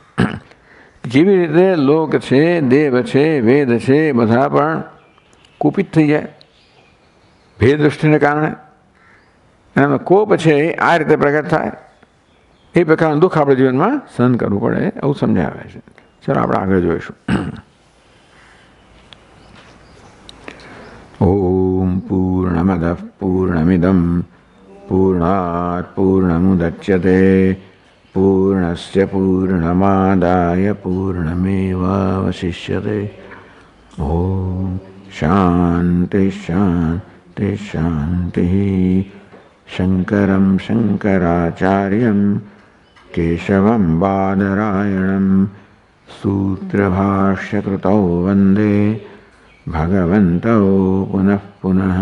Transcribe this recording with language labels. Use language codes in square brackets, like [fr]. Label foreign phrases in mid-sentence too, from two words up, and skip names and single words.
[gu] જેવી રીતે લોક છે, દેવ છે, વેદ છે, બધા પણ કુપિત થઈ જાય ભેદ દૃષ્ટિને કારણે, એનો કોપ છે આ રીતે પ્રગટ થાય. એ પ્રકારનું દુઃખ આપણે જીવનમાં સહન કરવું પડે, એવું સમજાવે છે. ચાલો આપણે આગળ જોઈશું. [sa] ઓમ પૂર્ણમદ પૂર્ણમિદમ પૂર્ણાત પૂર્ણમુદચ્યતે पूर्णस्य पूर्णमादाय पूर्णमेवावशिष्यते। ओम शांति शांति शांति। शंकरं शंकराचार्यं केशवं बादरायणं सूत्रभाष्यकृतौ वन्दे भगवन्तौ पुनः पुनः।